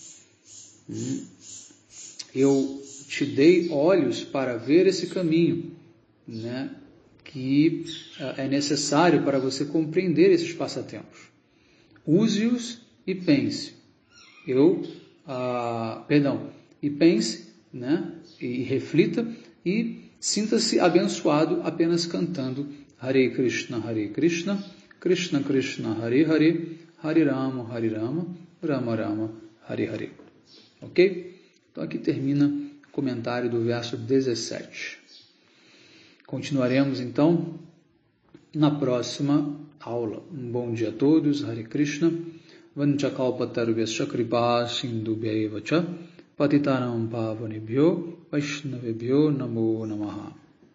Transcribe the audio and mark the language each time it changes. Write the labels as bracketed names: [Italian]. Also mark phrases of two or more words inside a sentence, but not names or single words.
[Portuguese] Eu te dei olhos para ver esse caminho, né, que é necessário para você compreender esses passatempos. Use-os e pense. E pense, né, e reflita e sinta-se abençoado apenas cantando [Sanskrit] हरे कृष्ण, कृष्ण कृष्ण, हरे हरे, हरे राम, राम राम, हरे हरे. [Portuguese] Ok? Então aqui termina o comentário do verso 17. Continuaremos então na próxima aula. Um bom dia a todos, [Sanskrit] हरे कृष्ण. वाञ्छाकल्पतरुभ्यश्च कृपा सिन्धुभ्य एव च पतितानां पावनेभ्यो वैष्णवेभ्यो नमो नमः.